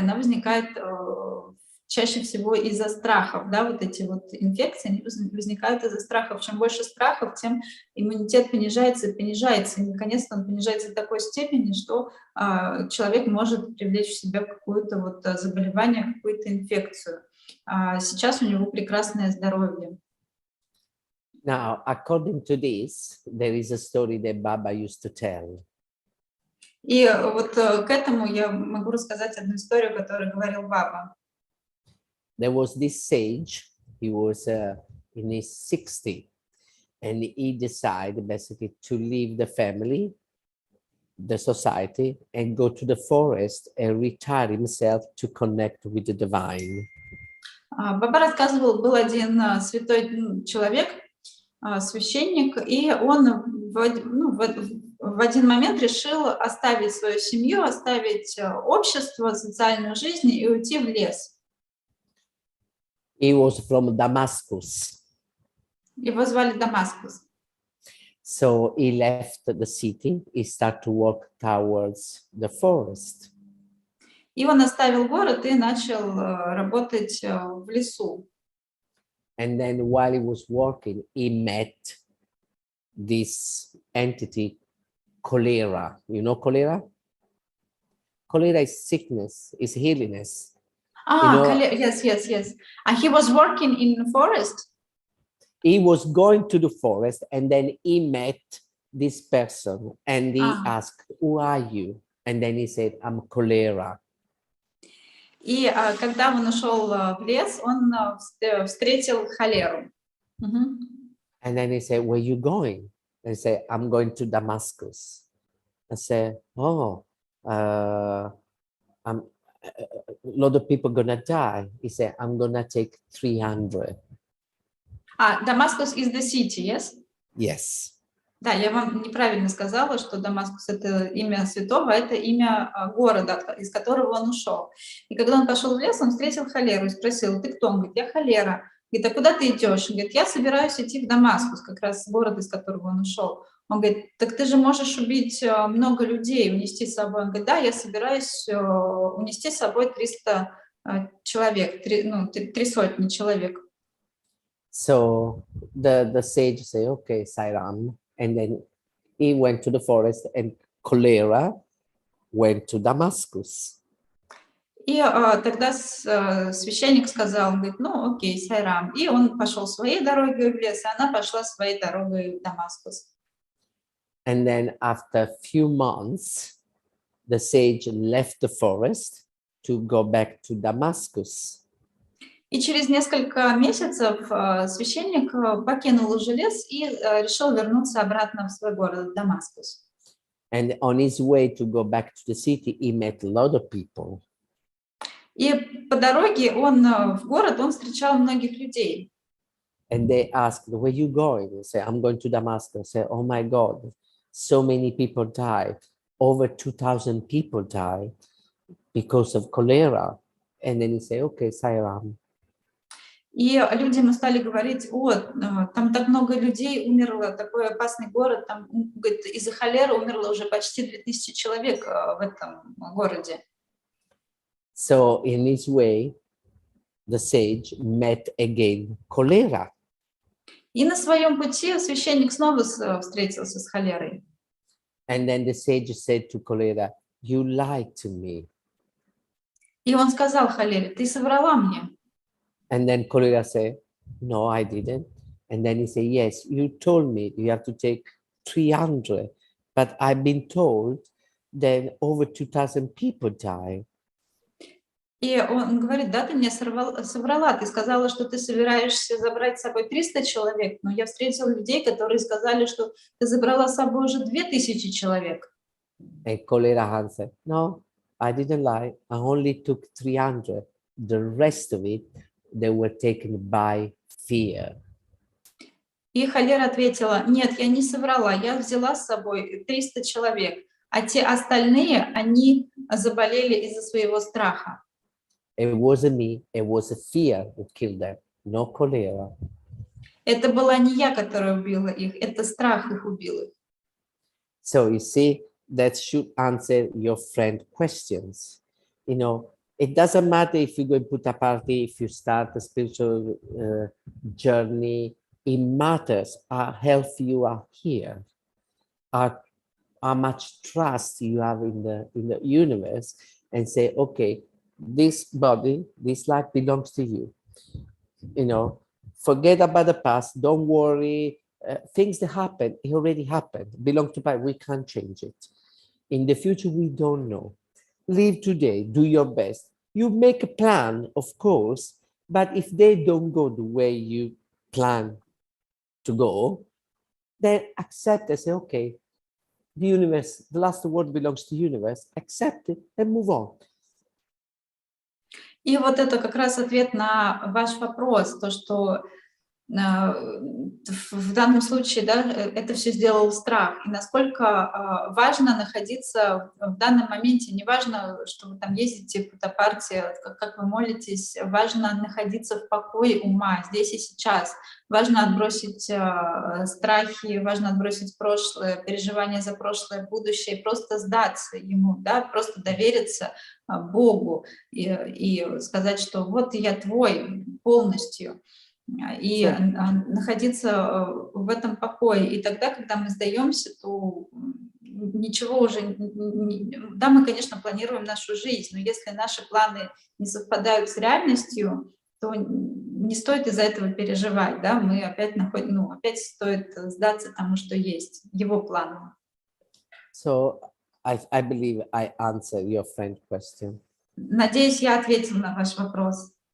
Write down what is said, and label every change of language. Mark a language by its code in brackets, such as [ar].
[ru] Она возникает чаще всего из-за страхов, да, вот эти вот инфекции, они возникают из-за страхов. Чем больше страхов, тем иммунитет понижается и понижается. И, наконец-то, он понижается до такой степени, что человек может привлечь в себя какое-то вот заболевание, какую-то инфекцию. Сейчас у него прекрасное здоровье. [en] Now, according to this, there is a story that Baba used to tell. [ru] И вот к этому я могу рассказать одну историю, которую говорил Баба. [en] There was this sage, he was in his 60s, and he decided basically to leave the family, the society, and go to the forest and retire himself to connect with the divine. [ru] Баба рассказывал, был один святой человек, священник, и он в один момент решил оставить свою семью, оставить общество, социальную жизнь и уйти в лес. [en] He was from Damascus. [ru] Его звали Дамаскус. [en] So he left the city, he started to walk towards the forest. [ru] И он оставил город и начал работать в лесу. [en] And then while he was walking, he met this entity, cholera. You know cholera? Cholera is sickness, is illness. Yes. And he was working in the forest. He was going to the forest and then he met this person and he asked, who are you? And then he said, I'm cholera. [ru] И когда он ушел в лес, он встретил холеру. [en] And then he said, where are you going? And he said, I'm going to Damascus. I said, oh, a lot of people gonna die. He said, I'm gonna take 300. Damascus is the city, yes? Yes. [ru] Да, я вам неправильно сказала, что Дамаскус — это имя святого, это имя города, из которого он ушел. И когда он пошел в лес, он встретил холеру и спросил, ты кто? Он говорит, я холера. Говорит, а куда ты идешь? Он говорит, я собираюсь идти в Дамаскус, как раз город, из которого он ушел. Он говорит, так ты же можешь убить много людей, унести с собой. Он говорит, да, я собираюсь унести с собой 300 человек, 300 человек. [en] So the sage said, okay, Sairam. And then he went to the forest and cholera went to Damascus. [ru] И тогда священник сказал, он говорит, ну окей, Сайрам. И он пошел своей дорогой в лес, а она пошла своей дорогой в Дамаскус. [en] And then after a few months, the sage left the forest to go back to Damascus. [ru] И через несколько месяцев священник покинул уже лес и решил вернуться обратно в свой город, Дамаскус. [en] And on his way to go back to the city, he met a lot of people. [ru] И по дороге в город он встречал многих людей. [en] And they asked, where are you going? He said, I'm going to Damascus. Say, oh my God, so many people died. Over 2,000 people died because of cholera. And then he say, okay, Sairam. [ru] И люди ему стали говорить: о, там так много людей умерло, такой опасный город, там, говорит, из-за холеры умерло уже почти 2000 человек в этом городе. [en] So in this way, the sage met again cholera. [ru] И на своем пути священник снова встретился с холерой. [en] And then the sage said to cholera, you lied to me. [ru] И он сказал холере: ты соврала мне. [en] And then cholera said, no, I didn't. And then he said, yes, you told me you have to take 300, but I've been told that over 2000 people die. [ru] И он говорит: да, ты мне соврала, ты сказала, что ты собираешься забрать с собой 300 человек, но я встретил людей, которые сказали, что ты забрала с собой уже 2000 человек. [en] And cholera answered, no, I didn't lie. I only took 300. The rest of it, they were taken by fear. [ru] И холера ответила: нет, я не соврала, я взяла с собой 300 человек, а те остальные, они заболели из-за своего страха. [en] It wasn't me, it was a fear who killed them, no cholera. [ru] Это была не я, которая убила их, это страх их убил их. [en] So you see, that should answer your friend questions. You know, it doesn't matter if you go and put a party, if you start a spiritual journey. It matters how healthy you are here, how much trust you have in the universe, and say, okay, this body, this life belongs to you. You know, forget about the past. Don't worry. Things that happen, it already happened. Belong to Baba. We can't change it. In the future, we don't know. Live today. Do your best. You make a plan, of course, but if they don't go the way you plan to go, then accept and say, okay, the universe, the last word belongs to the universe. Accept it and move on. [ru] И вот это как раз ответ на ваш вопрос, то, что в данном случае, да, это все сделал страх. И насколько важно находиться в данном моменте, не важно, что вы там ездите в фотопартии, как вы молитесь, важно находиться в покое ума здесь и сейчас. Важно отбросить страхи, важно отбросить прошлое, переживания за прошлое, будущее, просто сдаться ему, да, просто довериться Богу и сказать, что вот я твой полностью. И находиться в этом покое. И тогда, когда мы сдаемся, то ничего уже... Да, мы, конечно, планируем нашу жизнь, но если наши планы не совпадают с реальностью, то не стоит из-за этого переживать. Да? Мы опять находим, опять стоит сдаться тому, что есть, его плану. [en] So I believe I answered your friend question. [ru] Надеюсь, я ответила на ваш вопрос.